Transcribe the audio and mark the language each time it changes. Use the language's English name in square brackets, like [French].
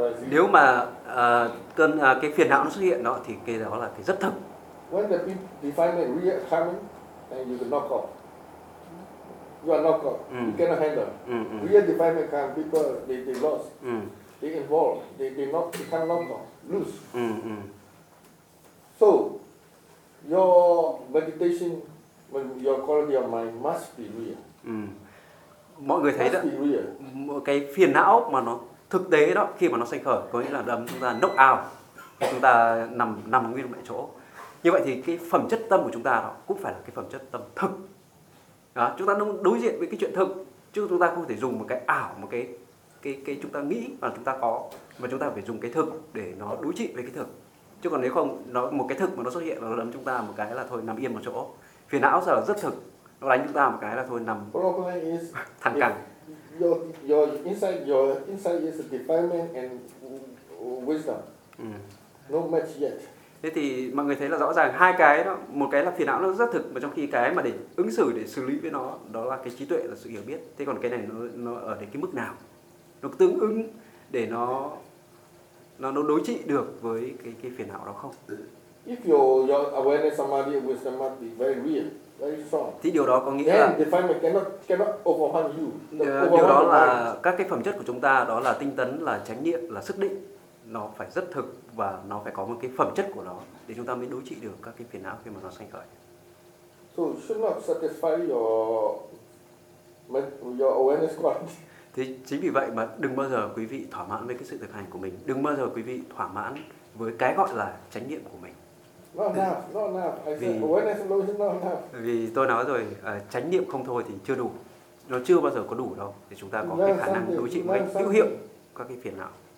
[Vietnamese] Nếu mà cơn cái phiền não nó xuất hiện đó thì cái đó là cái rất thực. [English] When the defilement really coming, then you can knock off. You are knock off. You cannot handle. Real defilement come, people they lost. They involved. They not, they can't knock off. Lose. So your meditation, your quality of mind must be real. [Vietnamese] Mọi người thấy đó, cái phiền não mà nó thực tế đó, khi mà nó sanh khởi có nghĩa là đấm chúng ta [English] knock out, [Vietnamese] chúng ta nằm nguyên tại chỗ. Như vậy thì cái phẩm chất tâm của chúng ta đó cũng phải là cái phẩm chất tâm thực đó, chúng ta đối diện với cái chuyện thực, chứ chúng ta không thể dùng một cái ảo, một cái chúng ta nghĩ mà chúng ta có, mà chúng ta phải dùng cái thực để nó đối trị với cái thực. Chứ còn nếu không, nó một cái thực mà nó xuất hiện và nó đấm chúng ta một cái là thôi nằm yên một chỗ. Phiền não giờ rất thực, nó đánh chúng ta một cái là thôi nằm thẳng cẳng. [English] Your inside is a defilement and wisdom. No match yet. [Vietnamese] Thế thì mọi người thấy là rõ ràng hai cái đó, một cái là phiền não nó rất thực, mà trong khi cái mà để ứng xử để xử lý với nó đó là cái trí tuệ, là sự hiểu biết. Thế còn cái này nó ở đến cái mức nào, nó tương ứng để nó đối trị được với cái phiền não đó không? [English] If your awareness samadhi wisdom must be very real. [Vietnamese] Thì điều đó có nghĩa [English] then [Vietnamese] là [English] cannot overwhelm you. [Vietnamese] Điều đó là các cái phẩm chất của chúng ta, đó là tinh tấn, là chánh niệm, là sức định, nó phải rất thực và nó phải có một cái phẩm chất của nó để chúng ta mới đối trị được các cái phiền não khi mà nó sanh khởi. [English] So should not satisfy your awareness quality. [Vietnamese] Thì chính vì vậy mà đừng bao giờ quý vị thỏa mãn với cái sự thực hành của mình, đừng bao giờ quý vị thỏa mãn với cái gọi là chánh niệm của mình. [English] Not enough. [Vietnamese] Vì tôi nói rồi, chánh niệm không thôi thì chưa đủ. Nó chưa bao giờ có đủ đâu để chúng ta có cái khả năng đối trị một cách hữu hiệu các cái phiền não.